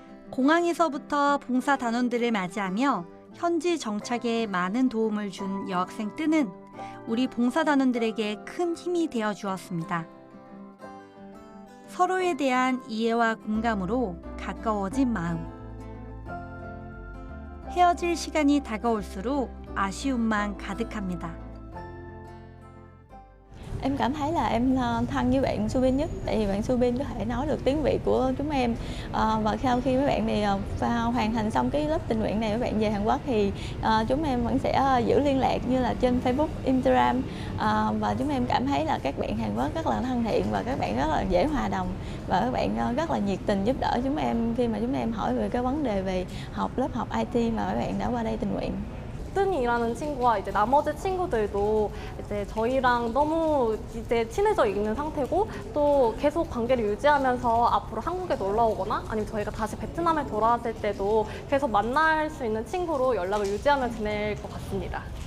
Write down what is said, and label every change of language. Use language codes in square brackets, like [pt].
[ko] 공항에서부터 봉사 단원들을 맞이하며 현지 정착에 많은 도움을 준 여학생 뜨는 우리 봉사 단원들에게 큰 힘이 되어 주었습니다. 서로에 대한 이해와 공감으로 가까워진 마음. 헤어질 시간이 다가올수록 아쉬움만 가득합니다. [vi] Em cảm thấy là em thân với bạn Subin nhất, tại vì bạn Subin có thể nói được tiếng Việt của chúng em. Và sau khi mấy bạn này hoàn thành xong cái lớp tình nguyện này, mấy bạn về Hàn Quốc thì chúng em vẫn sẽ giữ liên lạc như là trên Facebook, Instagram. Và chúng em cảm thấy là các bạn Hàn Quốc rất là thân thiện và các bạn rất là dễ hòa đồng và các bạn rất là nhiệt tình giúp đỡ chúng em khi mà chúng em hỏi về cái vấn đề về lớp học IT mà mấy bạn đã qua đây tình nguyện. [ko] 뜬이라는 친구와 이제 나머지 친구들도 이제 저희랑 너무 이제 친해져 있는 상태고 또 계속 관계를 유지하면서 앞으로 한국에 놀러 오거나 아니면 저희가 다시 베트남에 돌아왔을 때도 계속 만날 수 있는 친구로 연락을 유지하며 지낼 것 같습니다.